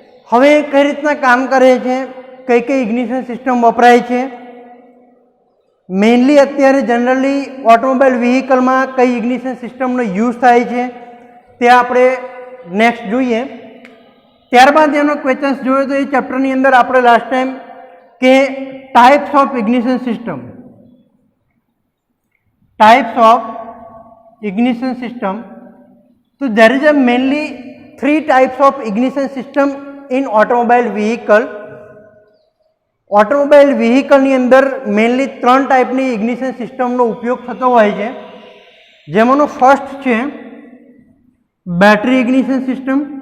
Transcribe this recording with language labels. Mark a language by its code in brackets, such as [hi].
[gu] હવે કઈ રીતના કામ કરે છે, કઈ કઈ ઇગ્નિશન સિસ્ટમ વપરાય છે, મેઇનલી અત્યારે જનરલી ઓટોમોબાઈલ વ્હીકલમાં કઈ ઇગ્નિશન સિસ્ટમનો યુઝ થાય છે તે આપણે નેક્સ્ટ જોઈએ. ત્યારબાદ એનો ક્વેશ્ચન્સ જોયો તો એ ચેપ્ટરની અંદર આપણે લાસ્ટ ટાઈમ કે types of ignition system, [en] types of ignition system. So there is a mainly 3 types of ignition system in automobile vehicle. [gu] Automobile વ્હીકલની અંદર મેઇનલી 3 ટાઈપની ઇગ્નિશન સિસ્ટમનો ઉપયોગ થતો હોય છે. જેમાંનો ફર્સ્ટ છે બેટરી ઇગ્નિશન સિસ્ટમ.